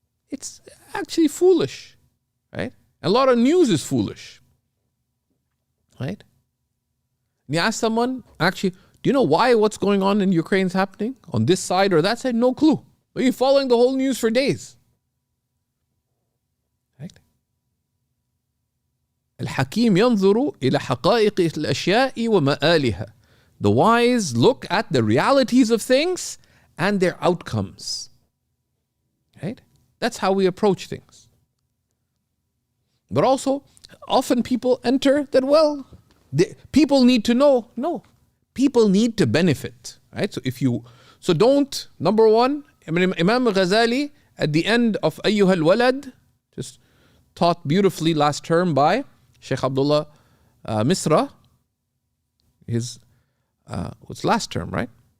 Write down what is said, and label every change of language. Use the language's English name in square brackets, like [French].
[English] It's actually foolish. Right? A lot of news is foolish. Right? And you ask someone, actually, do you know why what's going on in Ukraine is happening on this side or that side? No clue. But you're following the whole news for days. Right? [Arabic] الحكيم ينظر إلى حقائق الأشياء ومآلها. [English] The wise look at the realities of things and their outcomes. Right? That's how we approach things. But also, often people enter that, people need to know. No, people need to benefit. Right? So don't, number one, Imam Ghazali at the end of Ayyuha al-Walad, just taught beautifully last term by Sheikh Abdullah Misra, his, what's last term, right?